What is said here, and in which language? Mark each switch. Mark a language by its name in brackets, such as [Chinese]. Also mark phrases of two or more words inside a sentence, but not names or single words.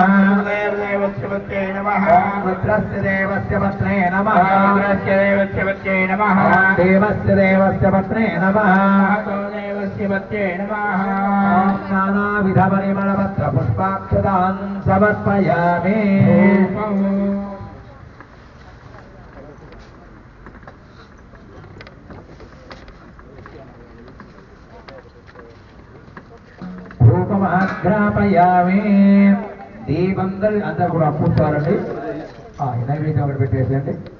[Sanskrit] देवस्य पत्रे नमः रुद्रस्य देवस्य पत्रे नमः रुद्रस्य देवस्य पत्रे नमः देवस्य देवस्य पत्रे नमः देवस्य पत्रे नमः नानाविधपरिमलपत्रपुष्पाक्षतान् समर्पयामि ధూపమాఘ్రాపయామి [Telugu] దీపం అందరు కూడా కూర్చోవాలండి నైవేద్యం ఒకటి పెట్టేసేయండి